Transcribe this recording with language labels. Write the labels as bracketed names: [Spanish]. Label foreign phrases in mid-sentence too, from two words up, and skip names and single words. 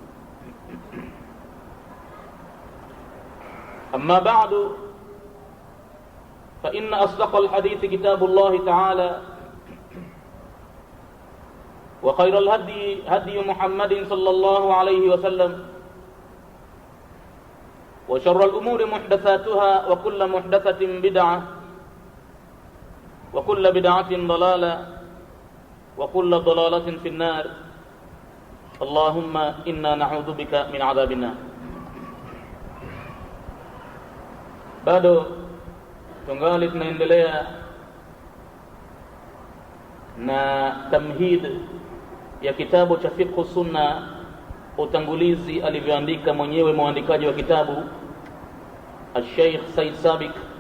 [Arabic] أما بعد، فإن أصدق الحديث كتاب الله تعالى، وخير الهدي هدي محمد صلى الله عليه وسلم، وشر الأمور محدثاتها، وكل محدثة بدعة، وكل بدعة ضلالة، وكل ضلالة في النار. اللهم إنا نعوذ بك من عذاب النار. [Swahili] Bado tungali tunaendelea na tamhid ya kitabu cha fiqh sunna, utangulizi alivyoandika mwenyewe mwandikaji wa kitabu Al-Sheikh Said Sabiq.